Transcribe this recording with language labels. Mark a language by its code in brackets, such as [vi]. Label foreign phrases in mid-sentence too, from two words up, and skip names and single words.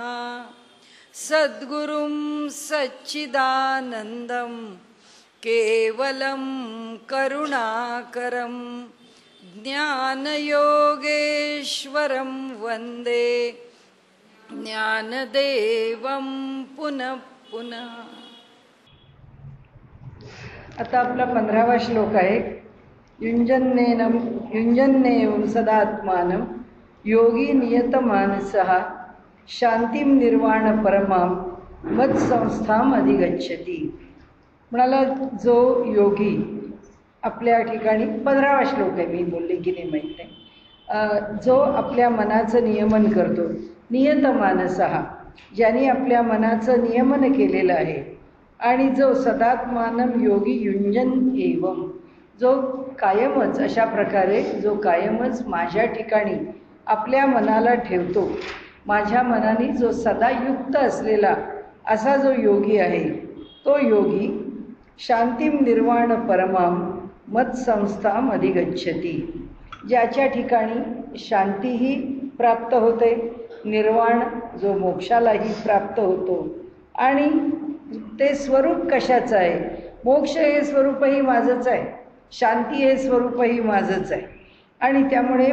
[sa] सद्गुरुं सच्चिदानन्दं केवलं करुणाकरं ज्ञानयोगेश्वरं वन्दे ज्ञानदेवं पुनः पुनः। [mr] आता आपला 15वा श्लोक आहे। [sa] युञ्जन्नेवं सदात्मानं योगी नियतमानसः शांतिं निर्वाण परमां मत्संस्थाम अधिगच्छति। [mr] म्हणाला जो योगी आपल्या ठिकाणी 15वा श्लोक आहे, मी बोलले की नाही माहीत नाही, जो आपल्या मनाचं नियमन करतो, नियतमानसः ज्यांनी आपल्या मनाचं नियमन केलेलं आहे, आणि जो [sa] सदात्मानं योगी युंजन एवं [mr] जो कायमच अशा प्रकारे जो कायमच माझ्या ठिकाणी आपल्या मनाला ठेवतो, माझ्या मनाने जो सदा युक्त असलेला असा जो योगी आहे, तो योगी [sa] शांतिम निर्वाण परमाम मत्संस्थाम अधिगच्छति। [mr] ज्याच्या ठिकाणी शांतीही प्राप्त होते, निर्वाण जो मोक्षालाही प्राप्त होतो, आणि ते स्वरूप कशाचं आहे? मोक्ष हे स्वरूपही माझंच आहे, शांती हे स्वरूपही माझंच आहे, आणि त्यामुळे